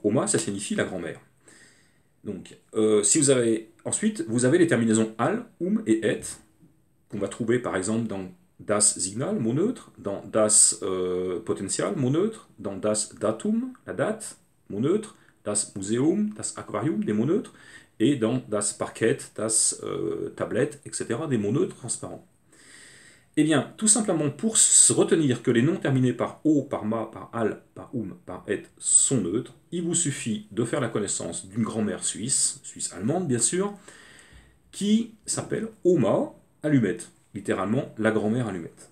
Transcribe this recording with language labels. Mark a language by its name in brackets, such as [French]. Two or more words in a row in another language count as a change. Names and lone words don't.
[French] Oma, ça signifie la grand-mère. Donc, si vous avez, ensuite, vous avez les terminaisons al, et et, qu'on va trouver par exemple dans [German] das Signal, [French] mot neutre, dans [German] das Potential, [French] mot neutre, dans [German] das Datum, [French] la date, mot neutre, [German] das Museum, das Aquarium, [French] des mots neutres, et dans [German] das Parquet, das Tablette, [French] etc., des mots neutres transparents. Eh bien, tout simplement pour se retenir que les noms terminés par O, par ma, par al, par par et sont neutres, il vous suffit de faire la connaissance d'une grand-mère suisse, suisse-allemande bien sûr, qui s'appelle Oma allumette, littéralement la grand-mère allumette.